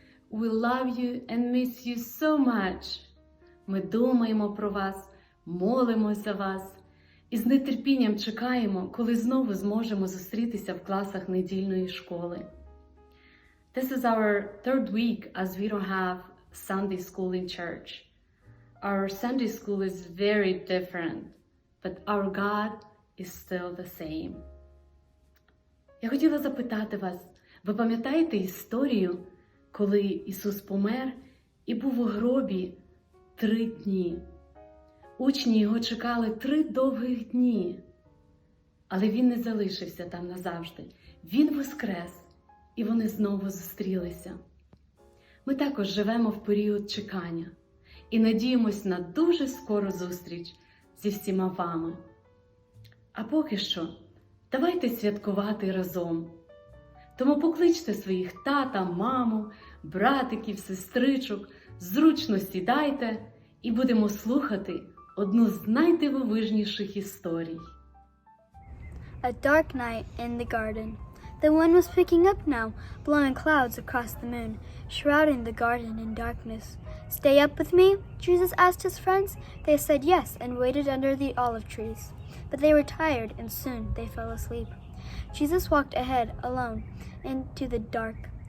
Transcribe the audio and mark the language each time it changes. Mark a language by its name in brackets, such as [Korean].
[English] We love you and miss you so much. [Ukrainian] Ми думаємо про вас, молимося за вас і з нетерпінням чекаємо, коли знову зможемо зустрітися в класах недільної школи. [English] This is our third week as we don't have Sunday school in church. Our Sunday school is very different, but our God is still the same. [Ukrainian] Я хотіла запитати вас, ви пам'ятаєте історію, коли Ісус помер і був у гробі 3 дні? Учні його чекали 3 довгих дні, але він не залишився там назавжди. Він воскрес, і вони знову зустрілися. Ми також живемо в період чекання і надіємось на дуже скору зустріч зі всіма вами. А поки що, давайте святкувати разом. Тому покличте своїх тата, маму, братиків, сестричок, зручно сідайте і будемо слухати одну з найдивовижніших історій. [English] A dark night in the garden. The wind was picking up now, blowing clouds across the moon, shrouding the garden in darkness. Stay up with me? Jesus asked his friends. They said yes and waited under the olive trees. But they were tired and soon they fell asleep. Jesus walked ahead alone into the dark.